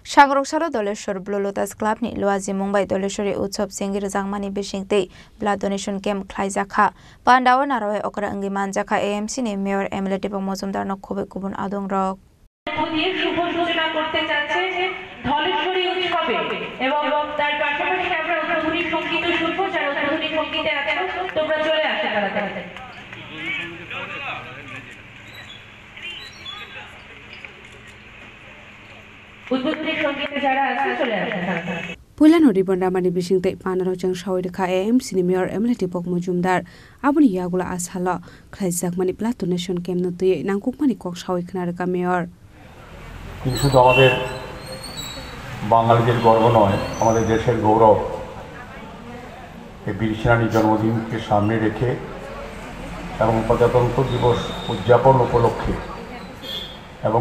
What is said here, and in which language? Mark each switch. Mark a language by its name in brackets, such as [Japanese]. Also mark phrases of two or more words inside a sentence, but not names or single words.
[Kok Borok] Sangrokshalo Doleshwar Blue Lotus Club ni Luazi Mumbai Doleshwari Utsav Singir Jangmani Bishingte [English] blood donation camp [Kok Borok] Khlaijakha Pandawa Naroe Okra Angi Manjakha AMC ni Mayor MLA Dipok Mojumdar no Khube Kubun Adong Rok [Bangla] শুভ সূচনা করতে যাচ্ছে ধলেশ্বরী উৎসবে এবং তার পাশাপাশি আমরা উদ্বোধনী সঙ্গীত শুনবো যারা উদ্বোধনী সঙ্গীতে আছেন তোমরা চলে আসতে তাড়াতাড়ি উদ্বোধনী সঙ্গীতে যারা আছে চলে আসতে তাড়াতাড়ি [Kok Borok] Pulan Ribon Ramani Bishing Take Panarojang Shawidka AMC Mayor Emily Dipok Mojumdar Abuni Yagula Ashala Khlaijak Mani [English] Blood Donation Camp [Kok Borok] Nutuye Nangkukmani Kok Shawiknarka Mayor [Bangla] শুধু আমাদের বাঙালিদের গর্ব নয় আমাদের দেশের গৌরব এই বীর সেনানীর জন্মদিনকে সামনে রেখে এবং প্রজাতন্ত্র দিবস উদযাপন উপলক্ষে এবং